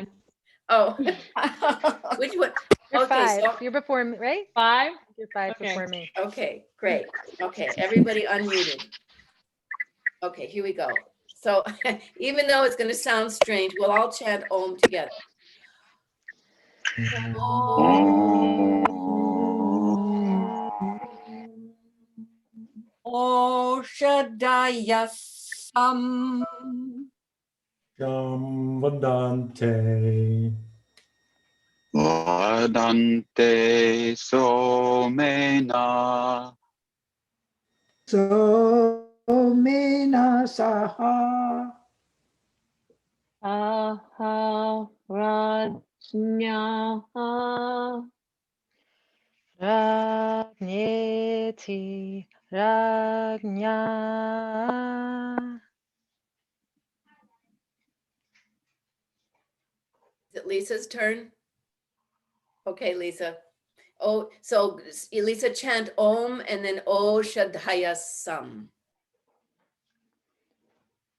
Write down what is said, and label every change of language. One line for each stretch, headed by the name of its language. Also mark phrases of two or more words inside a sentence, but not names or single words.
English: Oh, which one? You're Okay, 5. so You're before me, right? 5? You're 5 Okay. before me. okay, great. Okay, everybody unmuted. Okay, here we go. So even though it's going to sound strange, we'll all chant Om together.
Sanskrit: Oshadhaya sam Samvadante, Vadante somena, somena saha, Saharajñā, Rajñeti rajñā.
English: Is it Lisa's turn? Okay, Lisa. Oh, so Lisa chant Om and then
Sanskrit: O Shadhaya Sam.